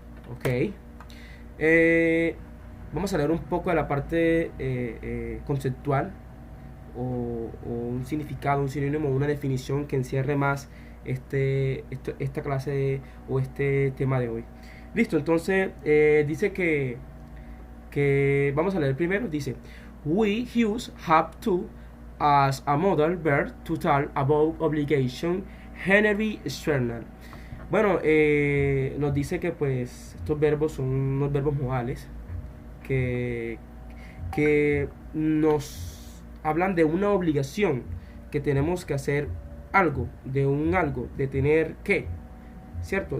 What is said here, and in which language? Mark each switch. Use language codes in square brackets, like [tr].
[es] Ok, Eh, vamos a leer un poco de la parte conceptual o un significado, un sinónimo, una definición que encierre más esta clase o este tema de hoy. Listo, entonces dice que vamos a leer primero. [en] Dice: We use have to as a modal verb to talk about obligation generally external. [es] Bueno, nos dice que pues estos verbos son unos verbos modales que, que nos hablan de una obligación, que tenemos que hacer algo, de tener que, ¿cierto?